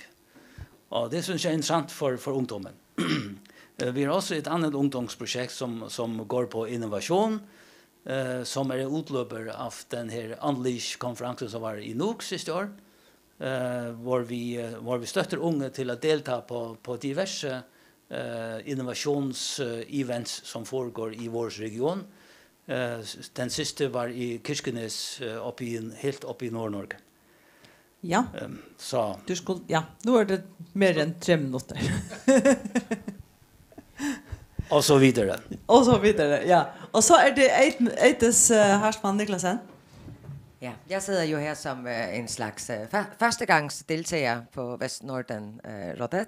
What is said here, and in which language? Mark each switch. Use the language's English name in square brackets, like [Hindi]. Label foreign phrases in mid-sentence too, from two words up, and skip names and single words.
[Norwegian] Og det synes jeg er interessant for ungdommen. Vi har også et annet ungdomsprojekt som går på innovasjon, som er utløper av den her Unleash-konferansen som var i Nuuk siste år, hvor vi støtter unge til å delta på diverse innovationsevents som foregår i vår region. Den siste var i Kirkenes, helt oppe i Nord-Norge. Ja, så. [Swedish] Du skulle, ja, nu är det mer än 3 minuter. Och så vidare. Och så vidare, ja. Och så är det Eites Harsman Niklasen. Ja, jag sitter ju här som en slags förstegangsdeltagare på Västnorden rådet.